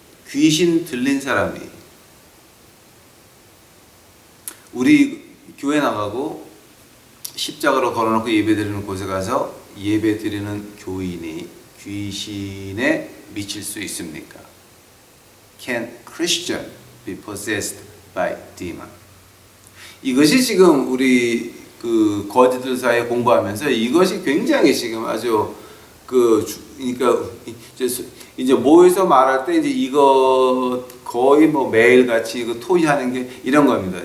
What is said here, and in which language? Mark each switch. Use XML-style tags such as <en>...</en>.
<ko>귀신 들린 사람이 우리 교회 나가고 십자가로 걸어놓고 예배드리는 곳에 가서 예배드리는 교인이 귀신에 미칠 수 있습니까?</ko> <en>Can Christian be possessed by demon?</en> <ko>이것이 지금 우리 그 거지들 사이에 공부하면서 이것이 굉장히 지금 아주 그러니까 이제 모여서 말할 때 이제 이거 거의 뭐 매일 같이 이거 토의하는 게 이런 겁니다.</ko>